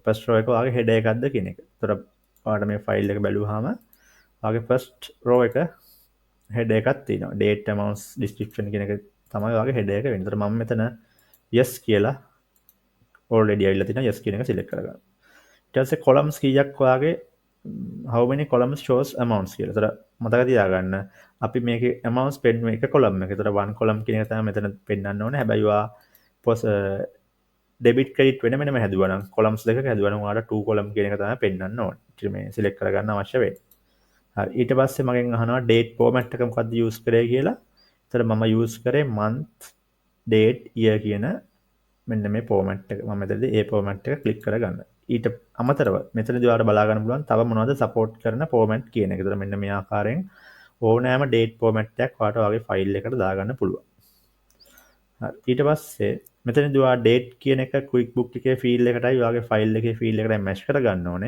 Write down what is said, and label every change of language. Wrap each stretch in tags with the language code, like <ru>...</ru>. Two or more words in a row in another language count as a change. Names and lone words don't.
<en>first row</en> <si>එක ඔයාගේ header එකක්ද කියන එක. ඒතර ඔයාලට මේ ෆයිල් එක බැලුවාම ඔයාගේ</si> <en>first row</en> <si>එක header එකක් තියෙනවා.</si> <en>date amounts description</en> <si>කියන එක තමයි ඔයාගේ header එක වෙන්නේ. ඒතර මම මෙතන yes කියලා already ආවිල්ලා තියෙනවා. yes කියන එක select කරගන්න. ඊට පස්සේ columns කීයක් ඔයාගේ</si> <en>how many columns shows amounts</en> <si>කියලා. ඒතර මතක තියාගන්න අපි මේකේ amounts පෙන්වන එක column එක. ඒතර</si> <en>one column</en> <si>කියන එක තමයි මෙතන පෙන්වන්න ඕනේ. හැබැයි ඔයා</si> <en>debit credit</en> <si>වෙන වෙනම හැදුවා නම් columns දෙකක හැදුවා නම් ඔයාලට</si> <en>two column</en> <si>කියන එක තමයි පෙන්වන්න ඕනේ. ඉතින් මේ select කරගන්න අවශ්‍ය වෙන්නේ. හරි. ඊට පස්සේ මගෙන් අහනවා</si> <en>date format</en> <si>එක මොකක්ද use කරේ කියලා. ඒතර මම use කරේ</si> <en>month, date, year</en> <si>කියන මෙන්න මේ format එක. මම මෙතනදී ඒ format එක click කරගන්න. ඊට අමතරව මෙතනදී ඔයාලට බලා ගන්න පුළුවන් තව මොනවද support කරන format කියන එක. ඒතර මෙන්න මේ ආකාරයෙන් ඕනෑම</si> <en>date format</en> <si>එකක් ඔයාලට ඔයාගේ file එකට දාගන්න පුළුවන්. හරි. ඊට පස්සේ මෙතනදී ඔයා date කියන එක QuickBook එකේ field එකටයි ඔයාගේ file එකේ field එකටයි match කරගන්න ඕනේ.</si>